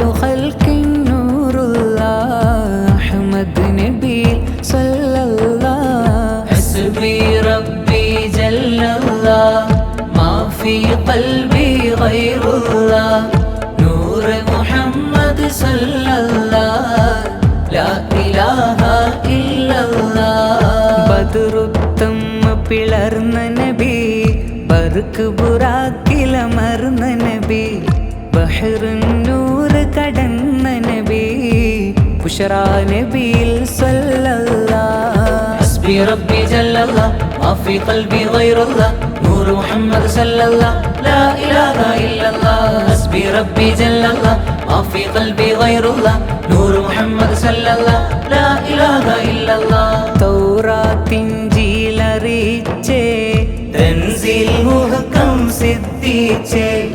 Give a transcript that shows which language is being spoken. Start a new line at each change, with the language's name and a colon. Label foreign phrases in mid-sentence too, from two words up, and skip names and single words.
Arabic: خلق نور الله أحمد نبي صلى الله حسبي ربي جل الله ما في قلبي غير الله نور محمد صلى الله لا إله إلا الله
Malayalam: ബദറുത്തം പിളർന്ന നബി ബർക്ക് ബുറാക്കിലമർന്ന നബി ബഹ്റുന്നൂർ കടന്ന നബി ബുശറാ നബിയിൽ
Arabic: صلى الله حسبي ربي جل الله ما في قلبي غير الله نور محمد صلى الله لا إله إلا الله حسبي ربي جل الله ما في قلبي غير الله نور محمد صلى الله لا إله إلا الله
Malayalam: തൗറാത്ത് ഇൻജീൽ അറിയിച്ചേ തൻസീൽ മുഹക്കം സിദ്ധിച്ചേ